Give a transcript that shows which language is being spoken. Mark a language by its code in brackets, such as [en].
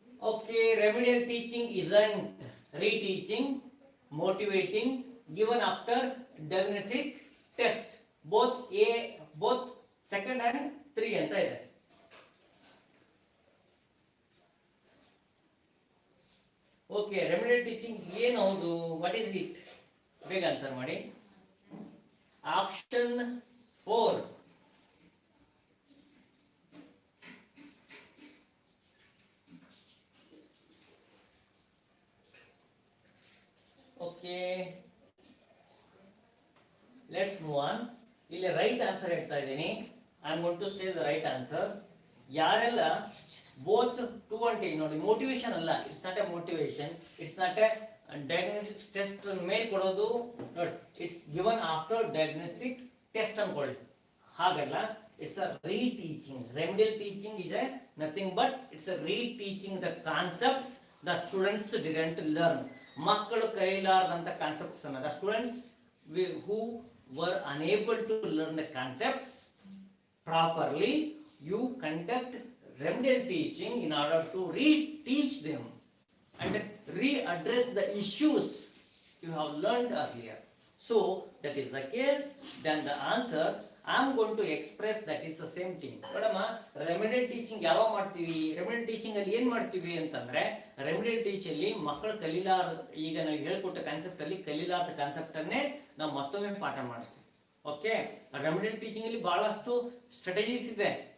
[en] okay, remedial teaching isn't reteaching, motivating, given after diagnostic test, both second and 3 [kn] ಅಂತ ಇದೆ. [en] okay, remedial teaching [kn] ಏನು, ಹೌದು, [en] What is it? [kn] ಬೇಗ answer ಮಾಡಿ. Option 4. [en] Okay, let's move on. [kn] ಇಲ್ಲಿ right answer ಹೇಳ್ತಾ ಇದ್ದೀನಿ. [en] I am going to say the right answer. ಯಾರೆಲ್ಲ both 2 and 10 [kn] ನೋಡಿ, ಮೋಟಿವೇಶನ್ ಅಲ್ಲ, [en] it's not a motivation, it's not a diagnostic test [kn] ಮೇಲೆ ಕೊಡೋದು ನೋಡಿ, [en] It's given after diagnostic test ಅನ್ಕೊಳ್ಳಿ. ಹಾಗಲ್ಲ, it's a reteaching. Remedial teaching is a nothing but it's a reteaching the concepts the students didn't learn. [kn] ಮಕ್ಕಳು ಕೈಲಾರದಂತ concepts ಅನ್ನ, [en] The students who were unable to learn the concepts properly, you conduct remedial teaching in order to re-teach them and readdress the issues you have learned earlier. So that is the case, then the answer I am going to express that is the same thing. [kn] ನೋಡಮ್ಮ, remedial teaching ಯಾವಾಗ ಮಾಡ್ತೀವಿ, remedial teaching ಅಲ್ಲಿ ಏನ್ ಮಾಡ್ತೀವಿ ಅಂತಂದ್ರೆ, remedial teach ಅಲ್ಲಿ ಮಕ್ಕಳು ಕಲೀಲಾರ, ಈಗ ನಾವು ಹೇಳ್ಕೊಟ್ಟ ಕಾನ್ಸೆಪ್ಟ್ ಅಲ್ಲಿ ಕಲೀಲಾರದ ಕಾನ್ಸೆಪ್ಟ್ ಅನ್ನೇ ನಾವು ಮತ್ತೊಮ್ಮೆ ಪಾಠ ಮಾಡ್ತೀವಿ. ಓಕೆ, ರೆಮಿಡಿಯಲ್ ಟೀಚಿಂಗ್ ಅಲ್ಲಿ ಬಹಳಷ್ಟು ಸ್ಟ್ರಾಟಜೀಸ್ ಇದೆ.